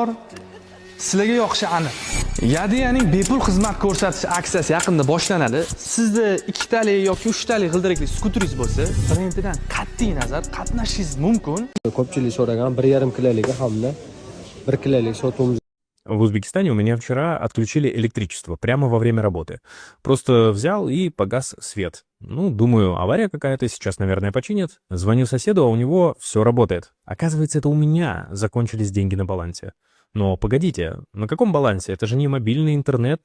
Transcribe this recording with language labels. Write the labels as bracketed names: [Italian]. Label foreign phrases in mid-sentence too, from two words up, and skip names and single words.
[Uzbek] Sizlarga yoqishi aniq. Yadiyaning bepul xizmat ko'rsatish aksiyasi yaqinda boshlanadi. Sizda 2 talik yoki 3 talik g'ildirakli skuteringiz bo'lsa, birinchidan qat'iy nazar qatnashishingiz mumkin. Ko'pchilik so'ragan 1,5 kiloligi hamda 1 kilolik sotuvimiz. [Russian] В Узбекистане у меня вчера отключили электричество прямо во время работы. Просто взял и погас свет. Ну, думаю, авария какая-то, сейчас, наверное, починят. Звоню соседу, а у него все работает. Оказывается, это у меня закончились деньги на балансе. Но погодите, на каком балансе? Это же не мобильный интернет.